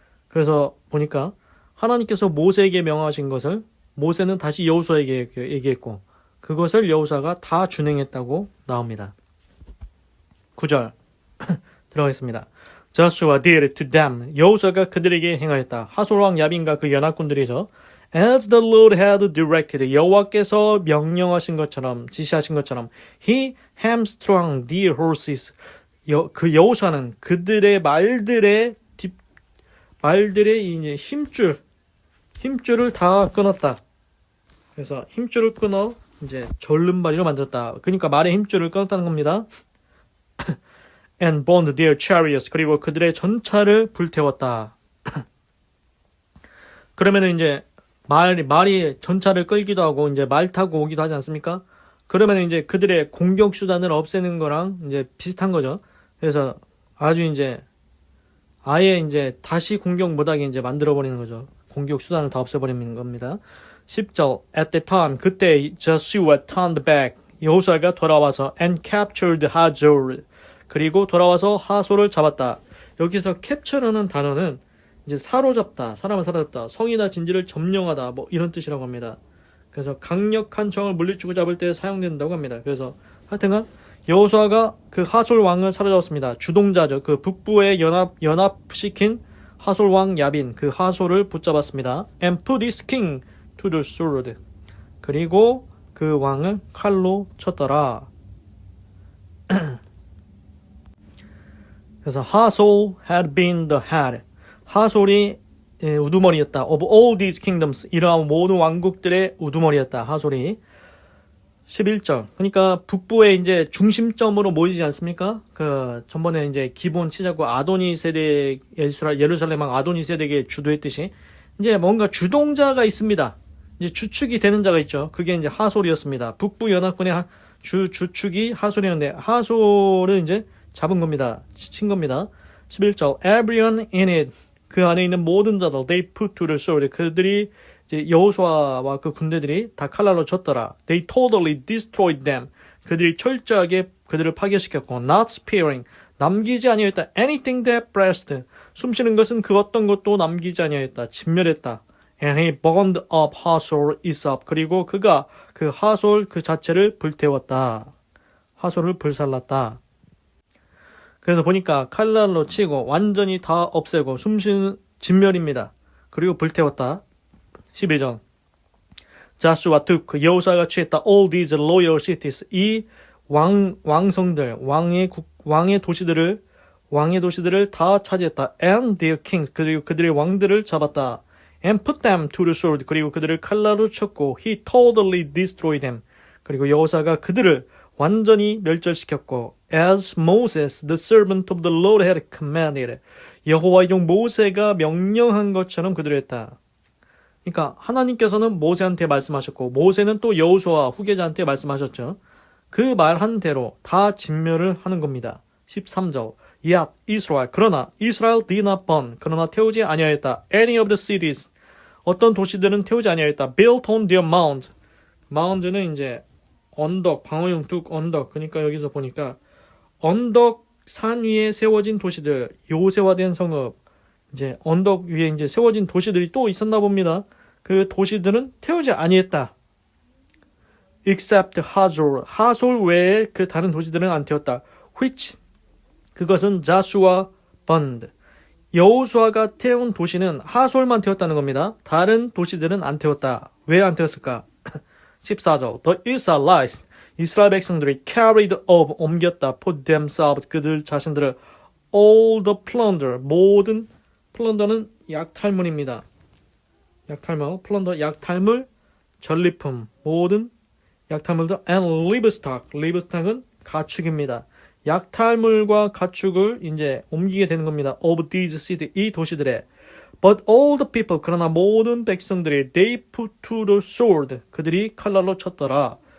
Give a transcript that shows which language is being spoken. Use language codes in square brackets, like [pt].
[ko] 그래서 보니까 하나님께서 모세에게 명하신 것을 모세는 다시 여호수아에게 얘기했고 그것을 여호수아가 다 준행했다고 나옵니다. 9절 들어가겠습니다. [en] Joshua did to them. [ko] 여호수아가 그들에게 행하였다. 하솔 왕 야빈과 그 연합군들이죠. [en] As the Lord had directed. [ko] 여호와께서 명령하신 것처럼 지시하신 것처럼 [en] He hamstrung their horses. [ko] 그 여호수아는 그들의 말들의 이제 힘줄을 다 끊었다. 그래서 힘줄을 끊어 이제 절름발이로 만들었다. 그러니까 말의 힘줄을 끊었다는 겁니다. [en] And burned their chariots. [ko] 그리고 그들의 전차를 불태웠다. 그러면은 이제 말이 전차를 끌기도 하고 이제 말 타고 오기도 하지 않습니까? 그러면은 이제 그들의 공격 수단을 없애는 거랑 이제 비슷한 거죠. 그래서 아주 이제 아예 이제 다시 공격 못하게 이제 만들어 버리는 거죠. 공격 수단을 다 없애버리는 겁니다. [en] 10절 At the time [ko] 그때 [en] Joshua turned back. [ko] 여호수아가 돌아와서 [en] and captured Hazor. [ko] 그리고 돌아와서 하솔을 잡았다. 여기서 캡처라는 단어는 이제 사로잡다, 사람을 사로잡다, 성이나 진지를 점령하다 뭐 이런 뜻이라고 합니다. 그래서 강력한 적을 물리치고 잡을 때 사용된다고 합니다. 그래서 하여튼간 여호수아가 그 하솔 왕을 사로잡았습니다. 주동자죠. 그 북부에 연합시킨 하솔 왕 야빈 그 하솔을 붙잡았습니다. [en] And put his king to the sword. [ko] 그리고 그 왕을 칼로 쳤더라. 그래서 하솔 [en] had been the head. [ko] 하솔이 우두머리였다. [en] Of all these kingdoms. [ko] 이러한 모든 왕국들의 우두머리였다. 하솔이. 11절. 그러니까 북부에 이제 중심점으로 모이지 않습니까? 그 전번에 이제 기본 치자고 아도니 세대 예루살렘 왕 아도니 세대에게 주도했듯이 이제 뭔가 주동자가 있습니다. 이제 주축이 되는 자가 있죠. 그게 이제 하솔이었습니다. 북부 연합군의 주축이 하솔이었는데 하솔을 이제 잡은 겁니다. 친 겁니다. 11절. [en] Everyone in it. [ko] 그 안에 있는 모든 자들. [en] They put to the sword. [ko] 그들이 이제 여호수아와 그 군대들이 다 칼날로 쳤더라. [en] They totally destroyed them. [ko] 그들이 철저하게 그들을 파괴시켰고 [en] not sparing. [ko] 남기지 아니하였다. [en] Anything that breathed. [ko] 숨쉬는 것은 그 어떤 것도 남기지 아니하였다. 진멸했다. [en] And he burned up Hazor itself. [ko] 그리고 그가 그 하솔 그 자체를 불태웠다. 하솔을 불살랐다. 그래서 보니까 칼날로 치고 완전히 다 없애고 숨쉬는 진멸입니다. 그리고 불태웠다. 12절 [en] Joshua took, [ko] 여호수아가 취했다. [en] All these loyal cities, [ko] 이 왕성들, 왕의 도시들을 다 차지했다. [en] And their kings, [ko] 그리고 그들의 왕들을 잡았다. [en] And put them to the sword, [ko] 그리고 그들을 칼라로 쳤고, [en] he totally destroyed them. [ko] 그리고 여호수아가 그들을 완전히 멸절시켰고, [en] as Moses, the servant of the Lord, had commanded. [ko] 여호와의 종 모세가 명령한 것처럼 그들을 했다. 그러니까 하나님께서는 모세한테 말씀하셨고, 모세는 또 여호수아 후계자한테 말씀하셨죠. 그 말한 대로 다 진멸을 하는 겁니다. 13절. [en] Yet Israel, 그러나 Israel did not burn, [ko] 그러나 태우지 아니하였다. [en] Any of the cities, [ko] 어떤 도시들은 태우지 아니하였다. [en] Built on their mount. [ko] 마운드는 이제 언덕, 방어용 뚝 언덕. 그러니까 여기서 보니까 언덕 산 위에 세워진 도시들, 요새화된 성읍, 이제 언덕 위에 이제 세워진 도시들이 또 있었나 봅니다. 그 도시들은 태우지 아니했다. [en] Except Hazor, [ko] 하솔 외에 그 다른 도시들은 안 태웠다. [en] Which, [ko] 그것은 [en] Joshua burned. [ko] 여호수아가 태운 도시는 하솔만 태웠다는 겁니다. 다른 도시들은 안 태웠다. 왜 안 태웠을까? 14절. [en] The Israelites, [ko] 이스라엘 백성들이 [en] carried off, [ko] 옮겼다. [en] For themselves, [ko] 그들 자신들을 [en] all the plunder, [ko] 모든 플런더는 약탈물입니다. 약탈물, 플런더, 약탈물, 전리품, 모든 약탈물도 [en] and livestock, livestock은 [ko] 가축입니다. 약탈물과 가축을 이제 옮기게 되는 겁니다. [en] Of these cities, [ko] 이 도시들에. [en] But all the people, [ko] 그러나 모든 백성들이 [en] they put to the sword, [ko] 그들이 칼날로 쳤더라.